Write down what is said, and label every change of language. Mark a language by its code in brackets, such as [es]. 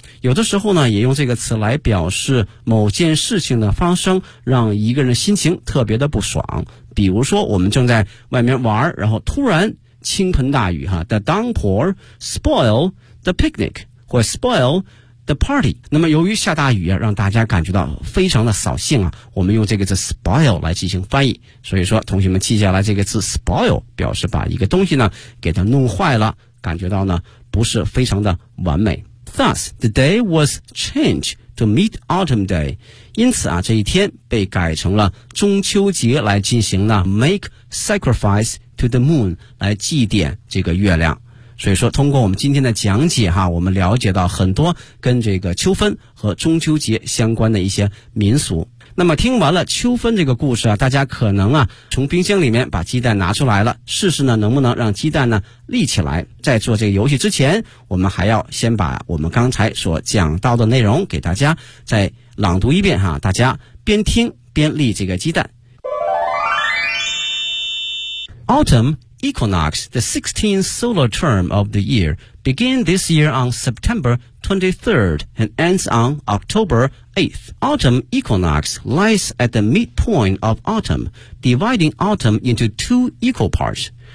[zh] 有的时候呢也用这个词来表示某件事情的发生让一个人的心情特别的不爽，比如说我们正在外面玩，然后突然倾盆大雨哈， [en] The downpour spoil the picnic [zh] 或 [en] spoil the party。 [zh] 那么由于下大雨啊，让大家感觉到非常的扫兴啊，我们用这个词 spoil 来进行翻译。所以说同学们记下来这个词 spoil， 表示把一个东西呢给它弄坏了，感觉到呢不是非常的完美。 [en] Thus, the day was changed to Mid-Autumn Day. [zh] 因此啊，这一天被改成了中秋节来进行了 [en] Make Sacrifice to the Moon, [zh] 来祭奠这个月亮。所以说通过我们今天的讲解哈，我们了解到很多跟这个秋分和中秋节相关的一些民俗。那么听完了秋分这个故事啊，大家可能啊从冰箱里面把鸡蛋拿出来了，试试呢能不能让鸡蛋呢立起来。在做这个游戏之前，我们还要先把我们刚才所讲到的内容给大家再朗读一遍哈，大家边听边立这个鸡蛋。 [en] Autumn equinox, the 16th solar term of the year, begin this year on September 23rd and ends on October 8th. Autumn equinox lies at the midpoint of autumn, dividing autumn into two equal parts.